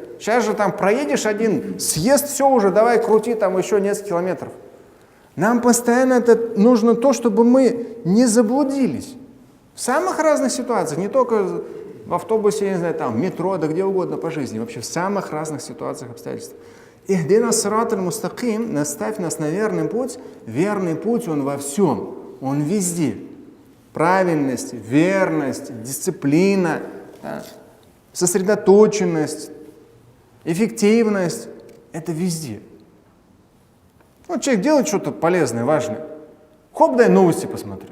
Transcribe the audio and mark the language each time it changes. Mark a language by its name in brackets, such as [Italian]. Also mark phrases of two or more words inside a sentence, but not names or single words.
[Russian] Сейчас же там проедешь один съезд, все уже, давай крути там еще несколько километров. Нам постоянно это нужно то, чтобы мы не заблудились. В самых разных ситуациях, не только в автобусе, я не знаю, там, в метро, да где угодно по жизни, вообще в самых разных ситуациях, обстоятельствах. [Arabic] اهدنا الصراط المستقيم, [Russian] наставь нас на верный путь, он во всем, он везде. Правильность, верность, дисциплина, да, сосредоточенность, эффективность, это везде. Вот человек делает что-то полезное, важное. Хоп, дай новости посмотрю.